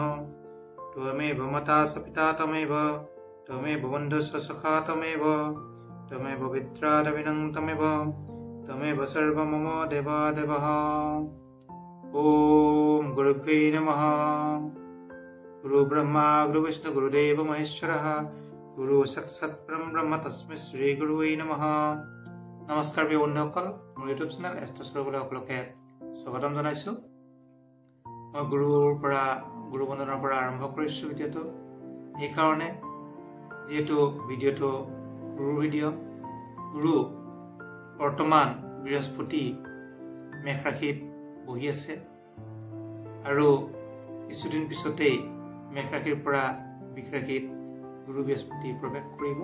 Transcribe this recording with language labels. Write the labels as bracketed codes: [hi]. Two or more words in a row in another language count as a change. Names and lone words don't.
[sa] त्वमेव माता स पिता तमेव, त्वमेव बन्धुः स सखा तमेव, त्वमेव विद्यारविणं तमेव, त्वमेव सर्वं मम देवादेवः। ॐ गुरुभ्ये नमः। गुरु ब्रह्मा गुरु विष्णु गुरुदेव महेश्वरः, गुरु साक्षात् परम ब्रह्म तस्मै श्री गुरुवे नमः। [as] नमस्कार प्रिय बন্ধুসকল, মোৰ [en] YouTube channel [as] এষ্ট্ৰছৰলৈ সকলোকে স্বাগতম জনাইছো। মই গুৰু বন্দনাৰ পৰা আৰম্ভ কৰিছো ভিডিঅ'টো। এই কাৰণে যেহেতু ভিডিঅ'টো গুৰুৰ ভিডিঅ', গুৰু বৰ্তমান বৃহস্পতি মেষ ৰাশিত বহি আছে আৰু কিছুদিন পিছতেই মেষ ৰাশিৰ পৰা বৃষ ৰাশিত গুৰু বৃহস্পতি প্ৰৱেশ কৰিব।